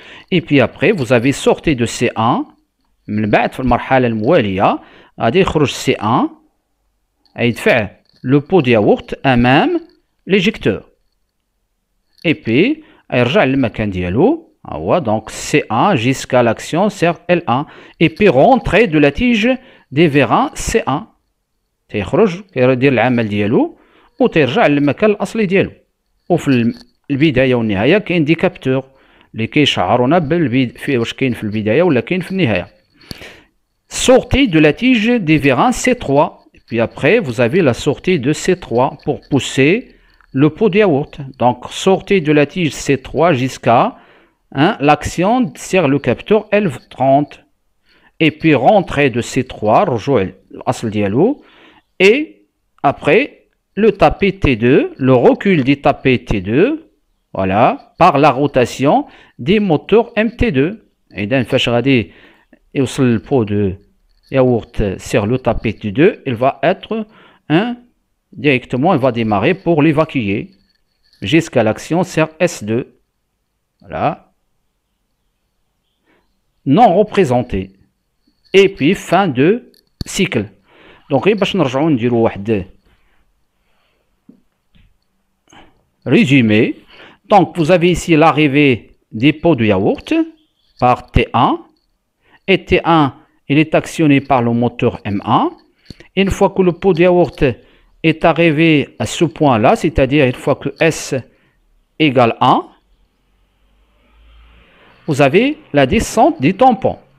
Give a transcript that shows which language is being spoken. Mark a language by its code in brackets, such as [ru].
[fr] Et puis après vous avez sorti de C1 [ar] من بعد في المرحلة الموالية غادي يخرج C1 يدفع [fr] le pot de yaourt [ar] أمام l'éjecteur. [fr] Et puis [ar] يرجع للمكان ديالو هو [fr] donc C1 jusqu'à l'action sur L1. Et puis rentrée de la tige des vérins C1 [ar] تيخرج كيدير العمل ديالو وتيرجع للمكان الأصلي ديالو. وفي البداية والنهاية كاين دي كابتور اللي كيشعرونا واش كاين في البداية ولا كاين في النهاية. [fr] Sortie de la tige des vérins C3. Et puis après, vous avez la sortie de C3 pour pousser le pot de yaourt. Donc, sortie de la tige C3 jusqu'à l'action sur le capteur L30. Et puis, rentrée de C3, [ar] رجوع الأصل ديالو. [fr] Et après, le tapé T2, le recul du tapé T2. Voilà, par la rotation des moteurs MT2. Et d'un fâche radé et sur le pot de yaourt sur le tapis T2, il va être directement, il va démarrer pour l'évacuer jusqu'à l'action sur S2. Voilà. Non représenté. Et puis fin de cycle. [ar] Donc, باش نرجعوا نديروا واحد résumé. [fr] Donc, vous avez ici l'arrivée des pots de yaourt par T1. Et T1, il est actionné par le moteur M1. Une fois que le pot de yaourt est arrivé à ce point-là, c'est-à-dire une fois que S égale 1, vous avez la descente des tampons.